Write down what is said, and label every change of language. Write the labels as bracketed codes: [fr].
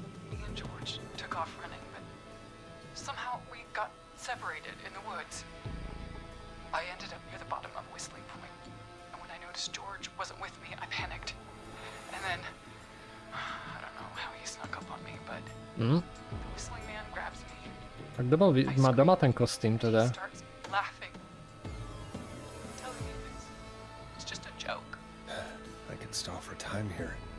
[en] Me and George took off running, but somehow we got separated in the woods. I ended up near the bottom of Whistling Point, and when I noticed George wasn't with me, I panicked. And then, I don't know how he snuck up on me, but the Whistling Man grabs me. [sk] Tak kto má doma ten kostým teda? [en] He starts laughing, telling me it's just a joke. I could stall for time here.